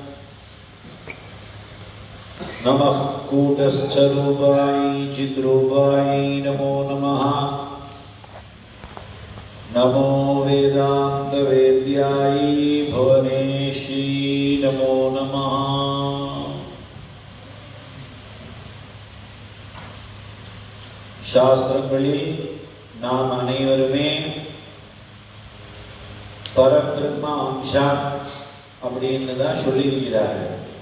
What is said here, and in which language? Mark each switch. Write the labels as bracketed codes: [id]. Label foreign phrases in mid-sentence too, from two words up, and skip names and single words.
[sa] नमः कूटस्थरूपायै चिद्रूपायै नमो नमः नमो वेदान्तवेद्यायै भुवनेशी नमो नमः [ta] சாஸ்திரங்களில் நாம் அனைவருமே பரபிரம்ம அம்சம் அப்படின்னு தான் சொல்லியிருக்கிறார்கள்.